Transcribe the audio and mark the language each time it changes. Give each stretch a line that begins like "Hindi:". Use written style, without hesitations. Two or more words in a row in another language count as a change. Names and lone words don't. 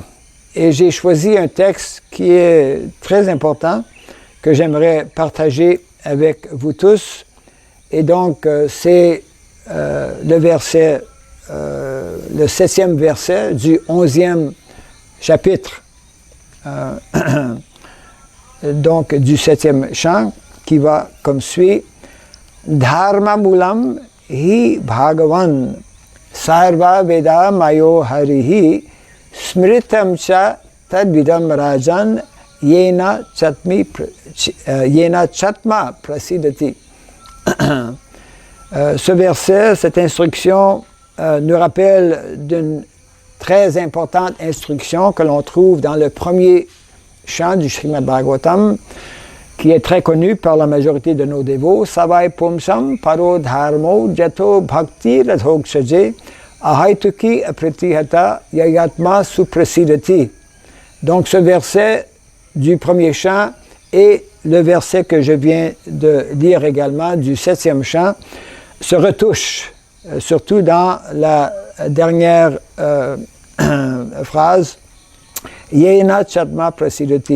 French: Et j'ai choisi un texte qui est très important, que j'aimerais partager avec vous tous. Et donc, c'est le verset, le 7e verset du 11e chapitre, donc du 7e chant, qui va comme suit.
Sanskrit: Dharma mulam hi bhagavan sarva veda mayo harihi smritam cha tadvidam rajan yena chatma prasidati.
French: Ce verset, cette instruction, nous rappelle d'une très importante instruction que l'on trouve dans le premier chant du Srimad Bhagavatam, qui est très connu par la majorité de nos dévots.
Sanskrit: Savai Pumsam Paro Dharmo Jato Bhakti Radhoksaje Ahaituki Apritihata Yayatma Suprasidati.
French: Donc ce verset du premier chant et le verset que je viens de lire également du 7e chant se retouchent, surtout dans la dernière phrase
Sanskrit: Yena Chatma Prasidati.